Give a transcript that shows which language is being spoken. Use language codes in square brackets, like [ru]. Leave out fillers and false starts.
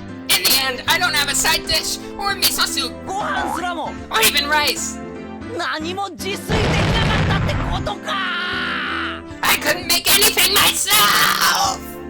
[en] In the end, I don't have a side dish, or miso soup, [ja] ご飯すらも [en] or even rice. [ja] 何も自炊できなかったってことか。 [en] I couldn't make anything myself!